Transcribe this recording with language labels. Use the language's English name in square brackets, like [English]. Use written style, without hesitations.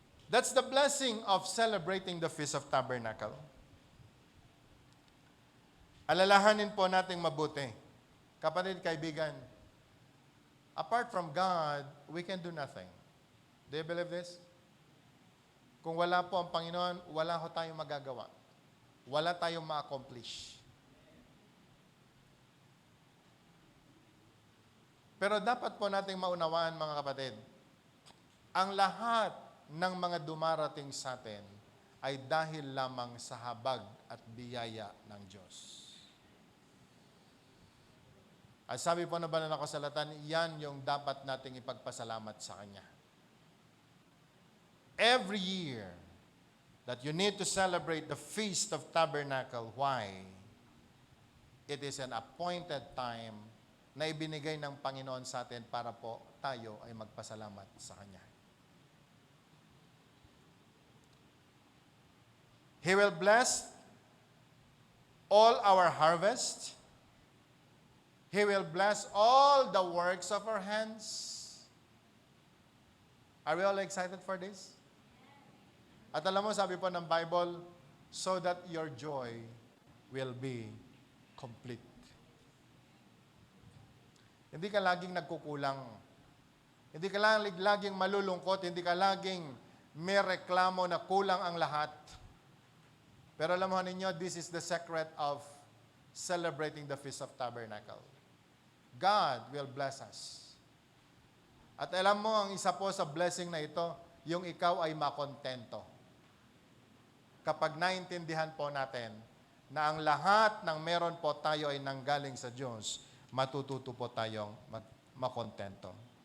[English] That's the blessing of celebrating the Feast of Tabernacle. [Filipino] Alalahanin po nating mabuti. Kapatid, kaibigan, [English] apart from God, we can do nothing. Do you believe this? [Filipino] Kung wala po ang Panginoon, wala ho tayong magagawa. Wala tayong ma-accomplish. Pero dapat po nating maunawaan, mga kapatid, ang lahat ng mga dumarating sa atin ay dahil lamang sa habag at biyaya ng Diyos. At sabi po na banal na kasulatan, yan yung dapat nating ipagpasalamat sa Kanya. [English] Every year that you need to celebrate the Feast of Tabernacle. Why? It is an appointed time [Filipino] na ibinigay ng Panginoon sa atin para po tayo ay magpasalamat sa Kanya. [English] He will bless all our harvest. He will bless all the works of our hands. Are we all excited for this? [Filipino] At alam mo, sabi po ng Bible, [English] so that your joy will be complete. [Filipino] Hindi ka laging nagkukulang. Hindi ka laging malulungkot. Hindi ka laging may reklamo na kulang ang lahat. Pero alam mo ninyo, [English] this is the secret of celebrating the Feast of Tabernacle. God will bless us. [Filipino] At alam mo, ang isa po sa blessing na ito, yung ikaw ay makontento. Kapag naintindihan po natin na ang lahat ng meron po tayo ay nanggaling sa Diyos, matututo po tayong makontento.